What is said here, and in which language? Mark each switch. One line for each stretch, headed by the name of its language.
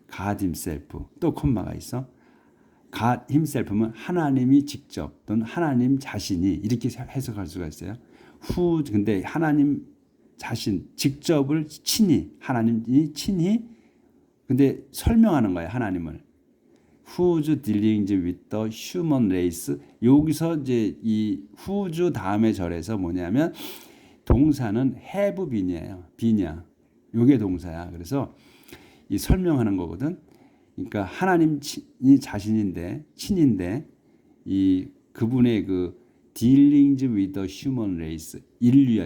English: God himself
Korean: 또 콤마가 있어. God himself면 하나님이 직접 또는 하나님 자신이 이렇게 해석할 수가 있어요. 근데 하나님 자신 직접을 하나님이 친히 근데 설명하는 거예요. 하나님을.
English: Whose dealings with the human race.
Korean: 여기서 이제 이 whose 다음에 절에서 뭐냐면 동사는
English: have been
Korean: 이에요. been이야. 요게 동사야. 그래서 이 설명하는 거거든. 그러니까 하나님이 자신인데 친인데 이 그분의 그
English: dealings with the human race
Korean: 인류야.